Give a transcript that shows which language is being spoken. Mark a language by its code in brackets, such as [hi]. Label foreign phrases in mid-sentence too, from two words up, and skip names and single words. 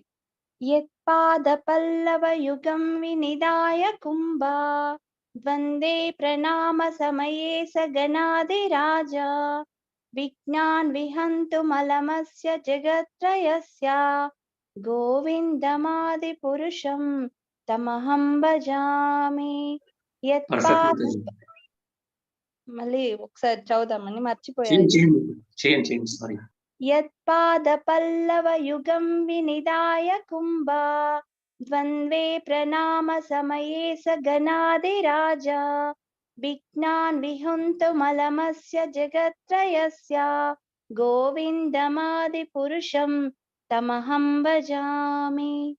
[sa] यत्पादपल्लवयुगं विनिदाय कुम्भा द्वन्द्वे प्रणामसमये स गणाधिराजा विघ्नान् विहन्तुमलमस्य जगत्त्रयस्य गोविन्दमादिपुरुषं तमहं भजामि. [te] మళ్ళీ ఒకసారి చదువుదామని మర్చిపోయాను. Sorry. [sa] यत्पादपल्लवयुगं विनिदाय कुम्भा द्वन्द्वे प्रणामसमये स गणाधिराजा विघ्नान् विहन्तुमलमस्य जगत्त्रयस्य गोविन्दमादिपुरुषं तमहं भजामि.